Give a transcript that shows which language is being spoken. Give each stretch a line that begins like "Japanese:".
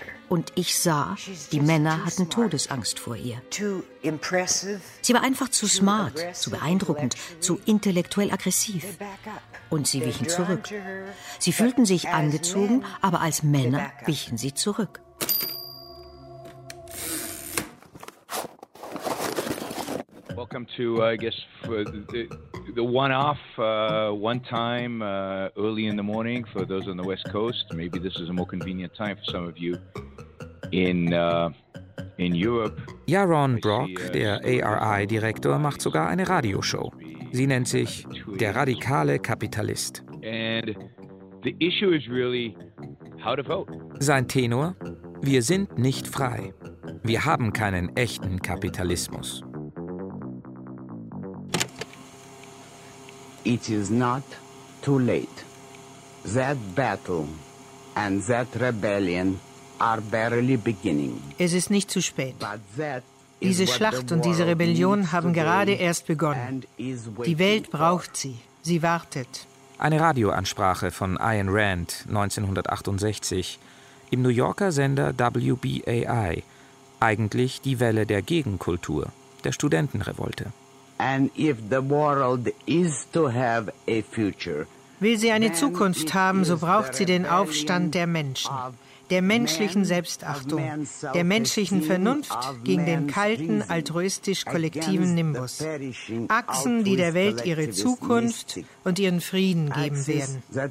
German: Und ich sah, die Männer hatten Todesangst vor ihr. Sie war einfach zu smart, zu beeindruckend, zu intellektuell aggressiv. Und sie wichen zurück. Sie fühlten sich angezogen, aber als Männer wichen sie zurück.
English: Welcome to, I guess, for the one-off, one-time, early in the morning for those on the West Coast. Maybe this is a more convenient time for some of you in Europe.
German: Jaron Brock, der ARI-Direktor, macht sogar eine Radioshow. Sie nennt sich Der radikale Kapitalist.
English: And the issue is really, How to vote.
German: Sein Tenor? Wir sind nicht frei. Wir haben keinen echten Kapitalismus.
English: It is not too late. That battle and that rebellion are barely beginning.
German: Es ist nicht zu spät. Diese Schlacht und diese Rebellion haben gerade erst begonnen. Die Welt braucht sie. Sie wartet. Eine Radioansprache von Ayn Rand 1968 im New Yorker Sender WBAI. Eigentlich die Welle der Gegenkultur, der Studentenrevolte.
English: And if the world is to have a future,
German: will sie eine Zukunft haben, so braucht sie den Aufstand der Menschen, der menschlichen Selbstachtung, der menschlichen Vernunft gegen den kalten, altruistisch-kollektiven Nimbus. Achsen, die der Welt ihre Zukunft und ihren Frieden geben werden.